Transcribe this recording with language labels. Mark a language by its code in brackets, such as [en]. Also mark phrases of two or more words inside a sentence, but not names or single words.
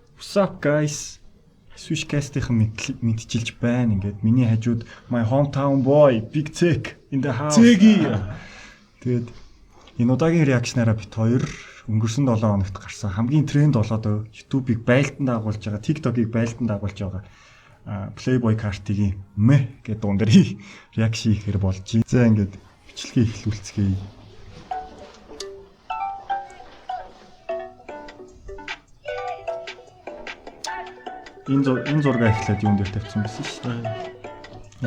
[en] What's up guys? [mn] Swishcast-ийн мэдчилж байна. Ингээд миний хажууд [en] my hometown boy Big Tech in the house. [mn] Тэгээд энэ удаагийн реакшнаараа бит хоёр өнгөрсөн 7 хоногт гарсан хамгийн тренд болоод YouTube-ыг байлдан дагуулж байгаа, TikTok-ыг байлдан дагуулж байгаа Playboy Carti-гийн мэ гэдэг дуун дээр реакшн хийхээр болж байна. За ингээд бичлэгээ эхлүүлцгээе. Энэ зураг эхлээд юун дээр тавьсан байсан шүү дээ.